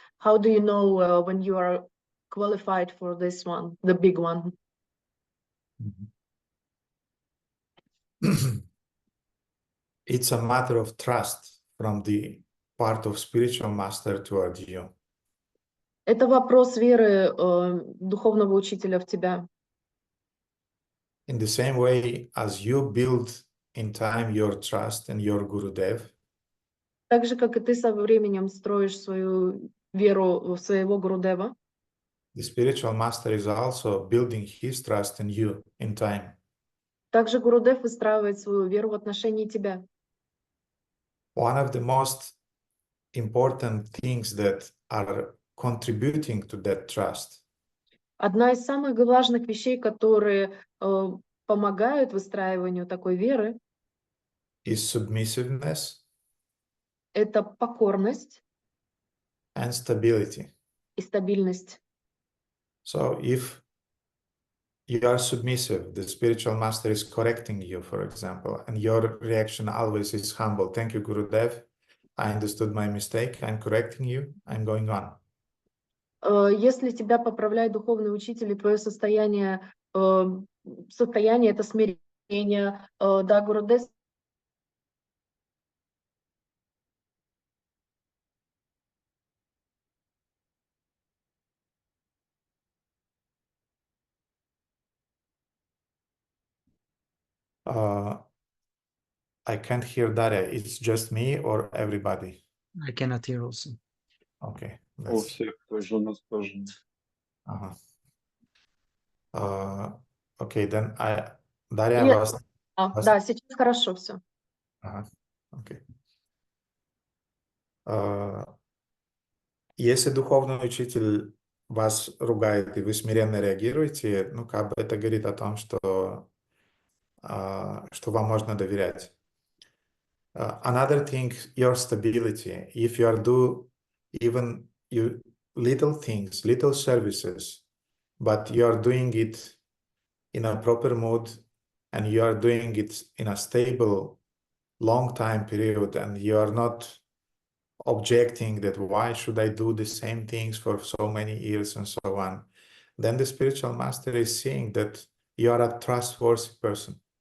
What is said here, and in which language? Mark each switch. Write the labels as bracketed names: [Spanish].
[English] How do you know when you are qualified for this one, the big one? It's a matter of trust from the part of spiritual master toward you. [Russian] Это вопрос веры духовного учителя в тебя. [English] In the same way as you build in time your trust in your Gurudev, [Russian] Так же, как и ты со временем строишь свою веру в своего Гурудева, [English] the spiritual master is also building his trust in you in time. [Russian] также Гурудев выстраивает свою веру в отношении тебя. [English] One of the most important things that are contributing to that trust [Russian] Одна из самых важных вещей, которые помогают выстраиванию такой веры, [English] is submissiveness [Russian] это покорность [English] and stability. [Russian] и стабильность. [English] So if you are submissive, the spiritual master is correcting you, for example, and your reaction always is humble. Thank you, Gurudev. I understood my mistake. I'm correcting you. I'm going on. [Russian] Если тебя поправляет духовный учитель, и твое состояние это смирение, да, Гурудев. [English] I can't hear Darya. It's just me or everybody? I cannot hear also. Okay. [Russian] У всех тоже, у нас тоже. [English] Okay, then Darya was... [Russian] Да, сейчас хорошо все. [English] Okay. [Russian] Если духовный учитель вас ругает, и вы смиренно реагируете, ну, как бы это говорит о том, что вам можно доверять. [English] Another thing, your stability. If you are even little things, little services, but you are doing it in a proper mood, and you are doing it in a stable, long time period, and you are not objecting that why should I do the same things for so many years and so on, then the spiritual master is seeing that you are a trustworthy person.